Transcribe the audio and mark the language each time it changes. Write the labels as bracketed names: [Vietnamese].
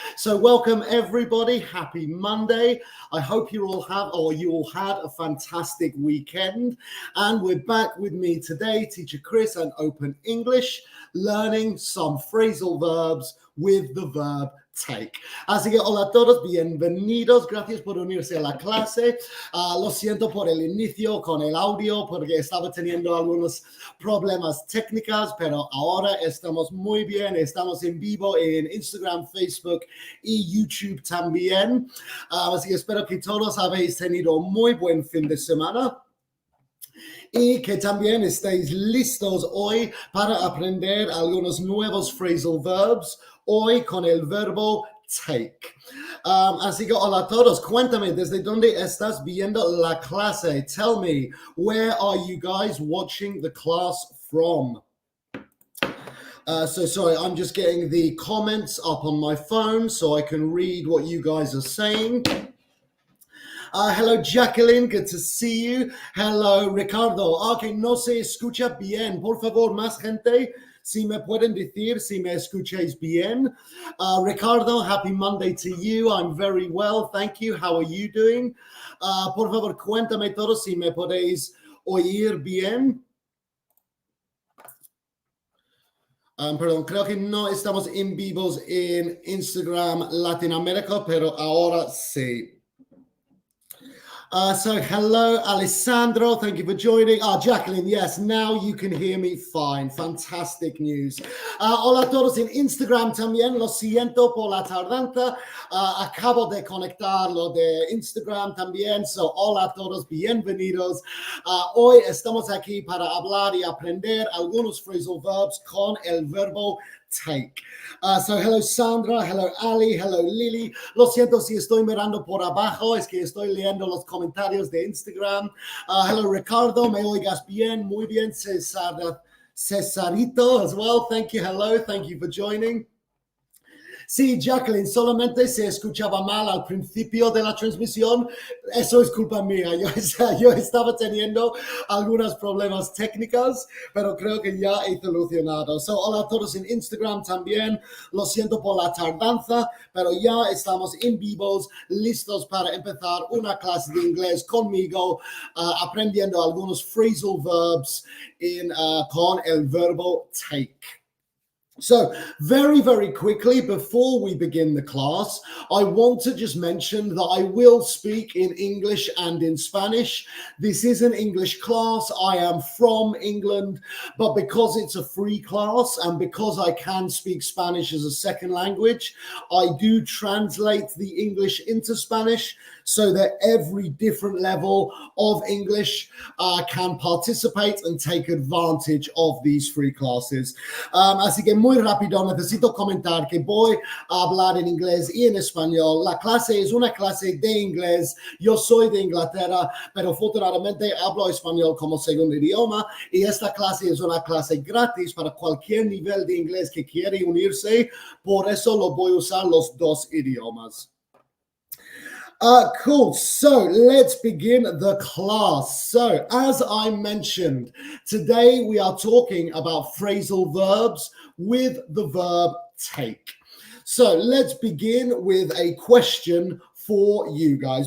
[English] So, welcome everybody. Happy Monday. I hope you all had a fantastic weekend. And we're back with me today, Teacher Chris, and Open English, learning some phrasal verbs with the verb take. [Spanish] Así que hola a todos, bienvenidos, gracias por unirse a la clase. Lo siento por el inicio con el audio porque estaba teniendo algunos problemas técnicos, pero ahora estamos muy bien, estamos en vivo en Instagram, Facebook y YouTube también. Así que espero que todos habéis tenido muy buen fin de semana. Y que también estéis listos hoy para aprender algunos nuevos phrasal verbs, hoy con el verbo take. Así que hola a todos, cuéntame desde dónde estás viendo la clase. [English] Tell me, where are you guys watching the class from? So sorry, I'm just getting the comments up on my phone so I can read what you guys are saying. Hello, Jacqueline. Good to see you. Hello, Ricardo. [Spanish] Ok, no se escucha bien. Por favor, más gente, si me pueden decir si me escucháis bien. [English] Ricardo, happy Monday to you. I'm very well. Thank you. How are you doing? [Spanish] Por favor, cuéntame todo si me podéis oír bien. Perdón, creo que no estamos en vivos en Instagram Latinoamérica, pero ahora sí. [English] So hello, Alessandro. Thank you for joining. Jacqueline, yes, now you can hear me fine. Fantastic news. [Spanish] Hola a todos en Instagram también. Lo siento por la tardanza. Acabo de conectarlo de Instagram también. So hola a todos, bienvenidos. Hoy estamos aquí para hablar y aprender algunos phrasal verbs con el verbo take. [English] So hello Sandra, hello Ali, hello Lily. [Spanish] Lo siento si estoy mirando por abajo, es que estoy leyendo los comentarios de Instagram. [English] Hello Ricardo, [Spanish] me oigas bien, muy bien. Cesarito as well, thank you, hello, thank you for joining. Sí, Jacqueline, solamente se escuchaba mal al principio de la transmisión. Eso es culpa mía. Yo estaba teniendo algunos problemas técnicos, pero creo que ya he solucionado. So, hola a todos en Instagram también. Lo siento por la tardanza, pero ya estamos en vivos, listos para empezar una clase de inglés conmigo, aprendiendo algunos phrasal verbs con el verbo take. [English] So, very, very quickly, before we begin the class, I want to just mention that I will speak in English and in Spanish. This is an English class. I am from England, but because it's a free class and because I can speak Spanish as a second language, I do translate the English into Spanish so that every different level of English can participate and take advantage of these free classes. [Spanish] Así que muy rápido, necesito comentar que voy a hablar en inglés y en español. La clase es una clase de inglés. Yo soy de Inglaterra, pero afortunadamente hablo español como segundo idioma y esta clase es una clase gratis para cualquier nivel de inglés que quiere unirse. Por eso lo voy a usar los dos idiomas. [English] Cool. So let's begin the class. So as I mentioned, today we are talking about phrasal verbs with the verb take. So let's begin with a question for you guys.